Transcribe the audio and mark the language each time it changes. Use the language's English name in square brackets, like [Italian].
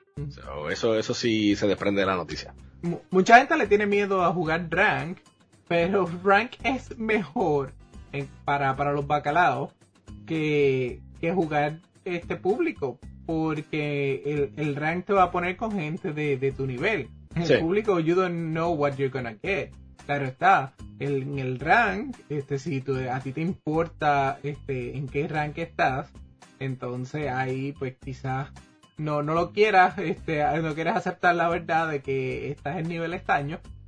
[Spanish] So, eso sí se desprende de la noticia. Mucha gente le tiene miedo a jugar rank, pero rank es mejor para los bacalaos que jugar este público, porque el rank te va a poner con gente de tu nivel. El sí. Público, [English] you don't know what you're gonna get. [Spanish] Claro está, en el rank, si tú, a ti te importa en qué rank estás, entonces ahí pues quizás no lo quieras, no quieres aceptar la verdad de que estás en nivel estaño.